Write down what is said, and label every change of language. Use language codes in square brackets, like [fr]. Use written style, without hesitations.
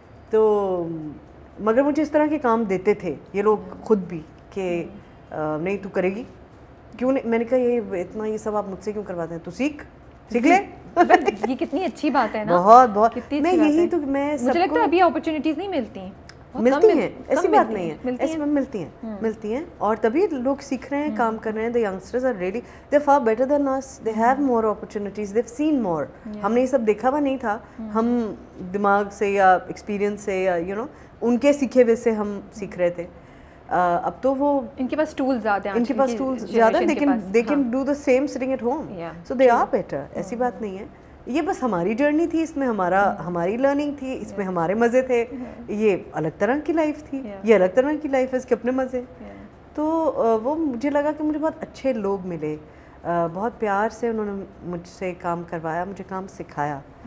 [ur] تو مگر مجھے اس طرح کے کام دیتے تھے یہ لوگ خود بھی کہ نہیں تو کرے گی کیوں نہیں. میں نے کہا یہ اتنا یہ سب آپ مجھ سے کیوں کرواتے ہیں, تو سیکھ لے. یہ کتنی اچھی بات ہے نا, بہت. میں یہی تو میں مجھے لگتا ہے ابھی اپرچونیٹیز نہیں ملتی ہیں, ایسی بات نہیں ہے, ایسی میں ملتی ہیں اور تبھی لوگ سیکھ رہے ہیں, کام کر رہے ہیں. [en] the youngsters are really they're far better than us, they have more opportunities, they've seen more. [ur] ہم نے یہ سب دیکھا ہوا نہیں تھا, ہم دماغ سے یا ایکسپیرینس سے یا یو نو ان کے سیکھے ہوئے سے ہم سیکھ رہے تھے. اب تو وہ ان کے پاس ٹولز زیادہ ہیں, ان کے پاس ٹولز زیادہ ہیں, لیکن [en] they can do the same sitting at home, so they are better. [ur] ایسی بات نہیں ہے. یہ بس ہماری جرنی تھی, اس میں ہماری لرننگ تھی, اس میں ہمارے مزے تھے. یہ الگ طرح کی لائف تھی, یہ الگ طرح کی لائف ہے, اس کے اپنے مزے. تو وہ مجھے لگا کہ مجھے بہت اچھے لوگ ملے, بہت پیار سے انہوں نے مجھ سے کام کروایا, مجھے کام سکھایا.